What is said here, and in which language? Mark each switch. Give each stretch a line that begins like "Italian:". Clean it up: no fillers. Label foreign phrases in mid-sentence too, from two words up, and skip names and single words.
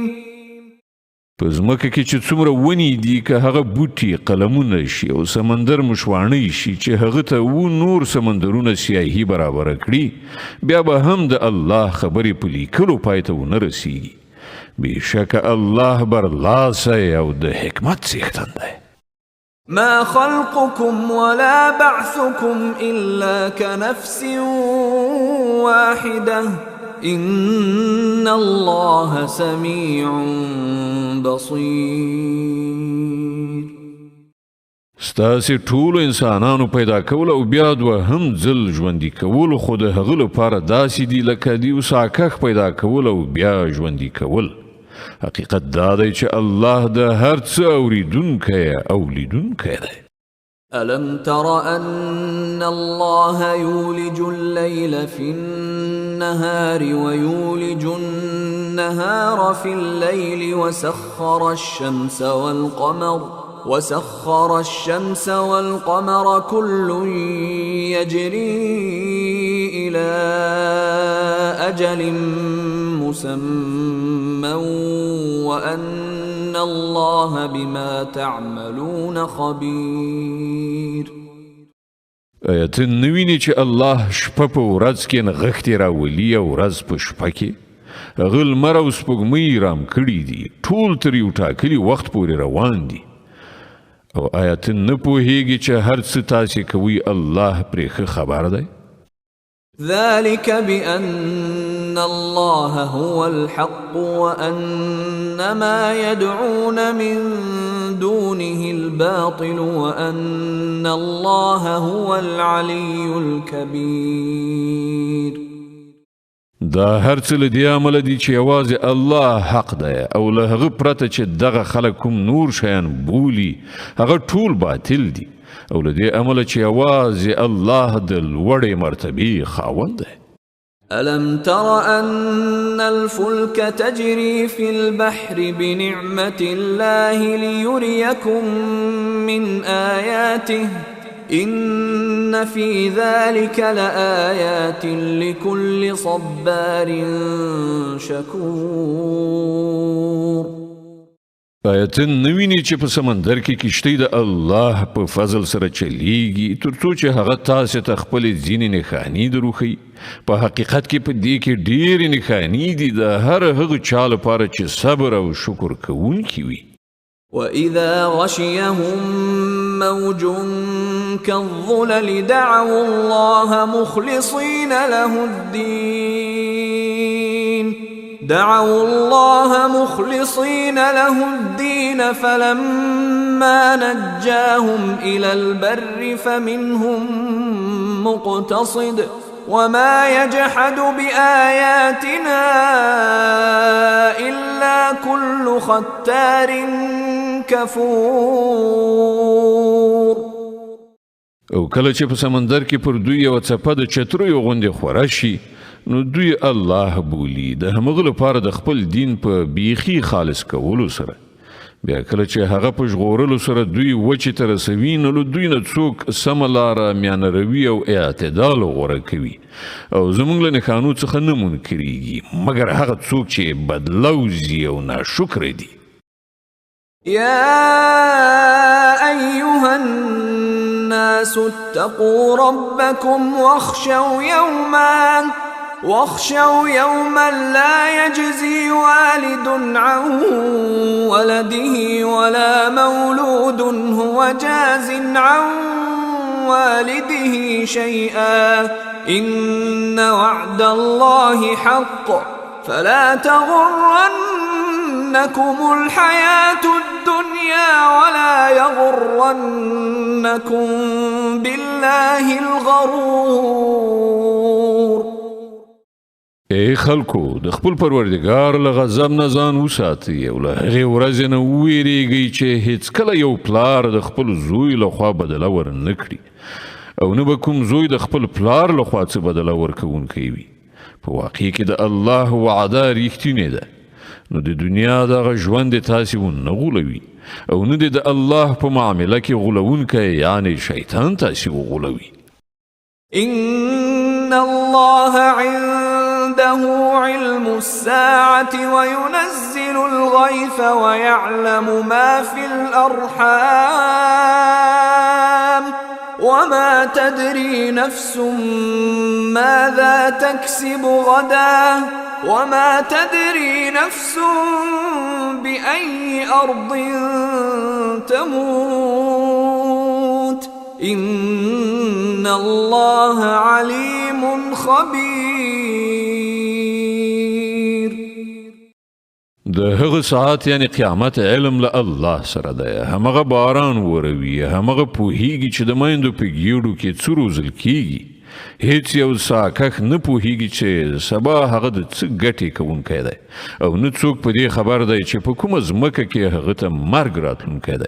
Pashto: په ځمکه کې چې څومره ونې دي که هغه بوټي قلمونه شي او سمندر مشواڼۍ شي چې هغه ته نور سمندرونه سیاهي برابره کړي بیا به هم د الله خبرې په لیکلو پای ته ونه رسیږي بېشکه الله برلاسی او د حکمت څښتن دی
Arabic: ما خلقكم ولا بعثكم إلا كنفس واحدة إن الله سميع بصير
Pashto: ستاسې ټولو انسانانو پیدا کول او بیا دوهم ځل ژوندي کول خو د هغه لپاره داسې دي لکه د یو ساکښ پیدا کول او بیا ژوندي کول حقیقت دا دی چې الله د هر څه اوریدونکی او لیدونکی دی
Arabic: ألم تر أن الله يولج الليل في النهار ويولج النهار في الليل وسخر الشمس والقمر كل يجري إلى أجل مسمى وأن الله بما تعملون خبير
Pashto: ته نه وینې چې الله شپه په ورځ کې نغښتې راولي او ورځ په شپه کې هغه لمر او سپوږمۍ رام کړي دي ټول تر یو ټاکلي وخت پورې روان دي او آیا ته نه پوهیږي چې هر څه تاسې کوئ الله پرې ښه خبر دی
Arabic: ذلك بأن الله هو الحق وأن ما يدعون من دونه الباطل وأن الله هو العلي الكبير
Pashto: دا هر څه له دې عمله دي چې یوازې الله حق دی او له هغه پرته چې دغه خلک کوم نور شیان بولي هغه ټول باطل دي او له دې عمله چې یوازې الله د لوړې مرتبې خاوند دی
Arabic: ألم تر أن الفلك تجري في البحر بنعمة الله ليريكم من آياته إن في ذلك لآيات لكل صبار شكور
Pashto: آیت نویني چې په سمندر کې کشتۍ د الله په فضل سره چلیږي ترڅو چې هغه تاسو ته خپل ځینې نښانې دروښي په حقیقت کې په دې کې ډېرې نښانې دي د هر هغه چا لپاره چې صبر او شکر کوونکي وي
Arabic: وإذا غشيهم موج كالظلل دعوا الله مخلصين له الدين دعوا الله مخلصين له الدين فلما نجاهم إلى البر فمنهم مقتصد وما يجحد بآياتنا إلا كل ختار كفور.
Pashto: او کله چې په سمندر کې پر دوی یو څپه د چترو غوندې خوره شي نو دوی الله بولی د همغه لپاره د خپل دین په بیخي خالص کولو سره. بیا کله چې هغه په ژغورلو سره دوی وچې ته رسوي نو دوی نه څوک سمه لاره میانه روي او اعتدال غوره کوي او زموږ له نښانو څخه نه منکرېږي مګر هغه څوک چې بدلوزي او ناشکره دي.
Arabic: يا أيها الناس اتقوا ربكم واخشوا يوما لا يجزي والد عن ولده ولا مولود هو جاز عن والده شيئا إن وعد الله حق فلا تغرنكم الحياة الدنيا ولا يغرنكم بالله الغرور.
Pashto: ای خلکو د خپل پروردګار له غضب نه ځان وساتئ او له هغې ورځې نه وویریږئ چې هیڅکله یو پلار د خپل زوی لخوا بدله ورنه کړي او نه به کوم زوی د خپل پلار لخوا څه بدله ورکوونکی وي. په واقع کې د الله وعده ریښتینې ده نو د دنیا دغه ژوند یې تاسې ونه غولوي او نه د الله په معامله کې غولونکی یعنی شیطان تاسې وغولوي.
Arabic: إن الله عنده علم الساعة وينزل الغيث ويعلم ما في الأرحام وما تدري نفس ماذا تكسب غدا وما تدري نفس بأي أرض تموت إن الله عليم خبير.
Pashto: د هغه ساعت یعنی قیامت علم له الله سره ده. همغه باران وروي همغه پوهیږي چې د میندو په ګیډو کې څه روزل کیږي. هیڅ یو ساکخ نه پوهیږي چې سبا هغه د څه ګټې کوونکی دی او نه څوک په دې خبر دی چې په کومه ځمکه کې هغه ته مرګ راتلونکی دی.